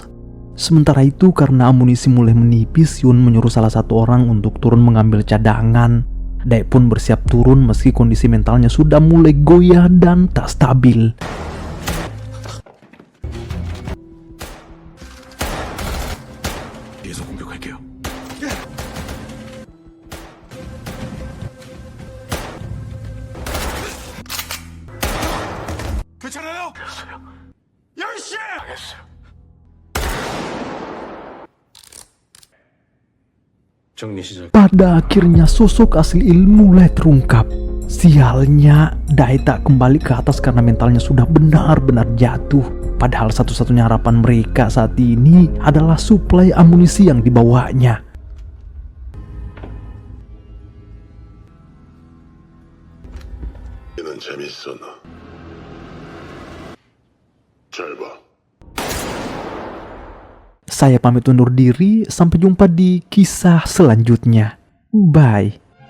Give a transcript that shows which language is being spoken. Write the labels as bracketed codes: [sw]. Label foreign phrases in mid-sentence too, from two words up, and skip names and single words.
[id] Sementara itu karena amunisi mulai menipis, Yun menyuruh salah satu orang untuk turun mengambil cadangan. Dae pun bersiap turun meski kondisi mentalnya sudah mulai goyah dan tak stabil. [ko] 뒤에서 공격할게요. 괜찮아요? 열심히! 알겠어요. 정리 시작. [id] Pada akhirnya sosok asli Il mulai terungkap. Sialnya, Dae tak kembali ke atas karena mentalnya sudah benar-benar jatuh. Padahal satu-satunya harapan mereka saat ini adalah suplai amunisi yang dibawanya. [ko] 얘는 재밌어 너. 잘 봐. [id] Saya pamit undur diri, sampai jumpa di kisah selanjutnya. Bye.